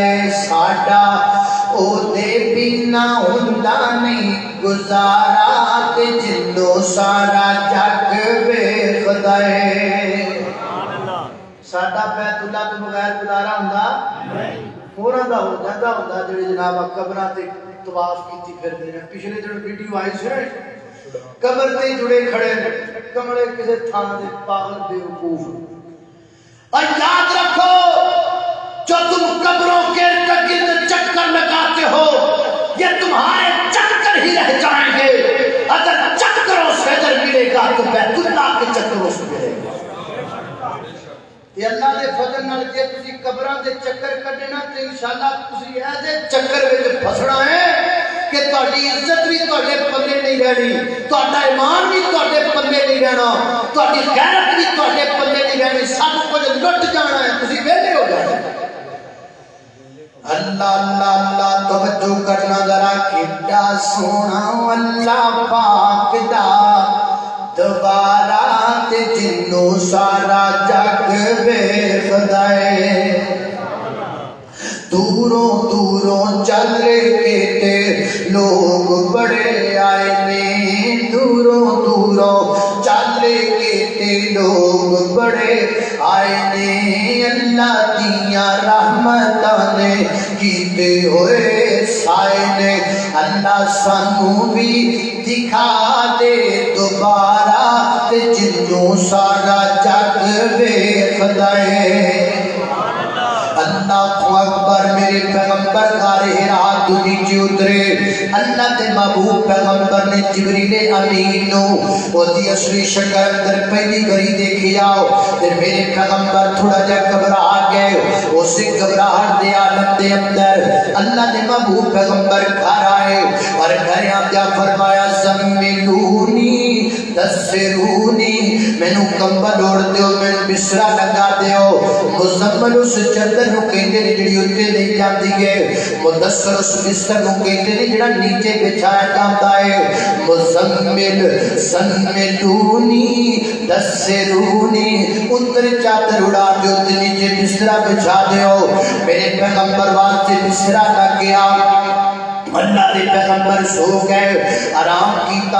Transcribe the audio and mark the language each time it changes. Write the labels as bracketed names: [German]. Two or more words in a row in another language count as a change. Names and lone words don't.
[Punjabi] ساڈا او دے بنا ہوندا نہیں گزارا تے جنوں سارا جگ ویکھ دے۔ ساڈا بیت اللہ تو بغیر گزارا ہوندا ہوراں دا ہو جاندا ہوندا جڑے جناب قبراں تے طواف کیتی پھردے نے۔ پچھلے دن ویڈیو آئی سی قبر تے جڑے کھڑے کمڑے کسے تھان دے پاگل بے وقوف۔ [Urdu] اور یاد رکھو جو تم قبروں کے گرد چکر لگاتے ہو یہ تمہارے چکر ہی رہ جائیں گے۔ اگر چکروں سے در ملے گا تو بیت اللہ کے چکروں سے ملے گا۔ [Punjabi] یہ اللہ دے فضل نال جے تسی قبراں دے چکر کڈنا تے انشاءاللہ تسی ایسے چکر وچ پھسنا ہے کہ تہاڈی عزت بھی تہاڈے پلے نہیں رہنی، تہاڈا ایمان بھی تہاڈے پلے نہیں رہنا، تہاڈی غیرت بھی تہاڈے پلے نہیں رہنی، سب کچھ لٹ جانا ہے، تسی ویلے ہو جانا ہے۔ اللہ اللہ اللہ توجہ کرنا ذرا کیڈا سونا اللہ پاک دا دوبارہ تے جنوں سارا جگ ویکھ دے۔ دوروں دوروں چل کے تے لوگ بڑے آئے نے، دوروں دوروں چل کے تے لوگ بڑے آئے نے۔ اللہ دیاں رحمتاں نے کیتے ہوئے سائے نے۔ اللہ سانوں بھی دکھا دے دوبارہ تے جنوں سارا جگ ویکھ دے۔ [Arabic] اللہ اکبر، [Punjabi] میرے پیغمبر غار حرا تو نیچے اترے۔ اللہ دے محبوب پیغمبر نے جبریل امین نو وہ دی اصلی شکل اندر پہلی باری دیکھیا تے میرے پیغمبر تھوڑا جا گھبرا گئے۔ اسی گھبراہٹ دے عالم دے اندر اللہ دے محبوب پیغمبر گھر آئے اور گھر آندیا فرمایا [Arabic] زملونی تسرونی، [Punjabi] مینوں کمبل اوڑھ دیو، مینوں بسترا لگا دیو۔ مزمل اس چادر نو کہندے نے جڑی اوتے لے جاندی ہے، مدثر اس بستر نو کہندے نے جڑا نیچے بچھایا جاندا ہے۔ مزمل [Arabic] زملونی تسرونی، [Punjabi] اوتر چادر اڑا دیو تے نیچے بسترا بچھا دیو۔ میرے پیغمبر واسطے بسترا لگ گیا۔ اللہ دے پیغمبر سو گئے، آرام کیتا۔